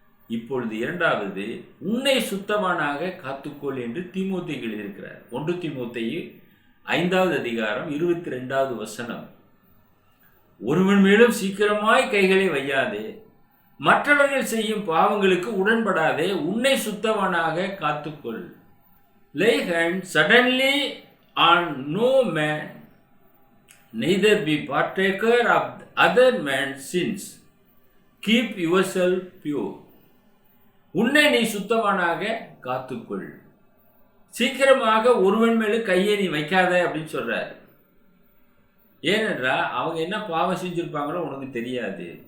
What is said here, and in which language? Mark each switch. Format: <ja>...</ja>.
<ta>இப்பொழுது இரண்டாவது, உன்னை சுத்தமானாக காத்துக்கொள் என்று தீமோத்தேயுக்கு எழுதியிருக்கிறார். 1 தீமோத்தேயு 5:22 வசனம், ஒருவன் மேலும் சீக்கிரமாய் கைகளை வையாதே, மற்றவர்கள் செய்யும் பாவங்களுக்கு உடன்படாதே, உன்னை சுத்தமானாக காத்துக்கொள்.</ta> <en>Lay hand suddenly on no man, neither be partaker of other man's sins. Keep yourself pure.</en> <ta>உன்னை நீ சுத்தமானாக காத்துக்கொள். சீக்கிரமாக ஒருவன் மேலும் கையை நீ வைக்காத அப்படின்னு சொல்றாரு. ஏனென்றால் அவங்க என்ன பாவம் செஞ்சிருப்பாங்களோ உனக்கு தெரியாது.</ta>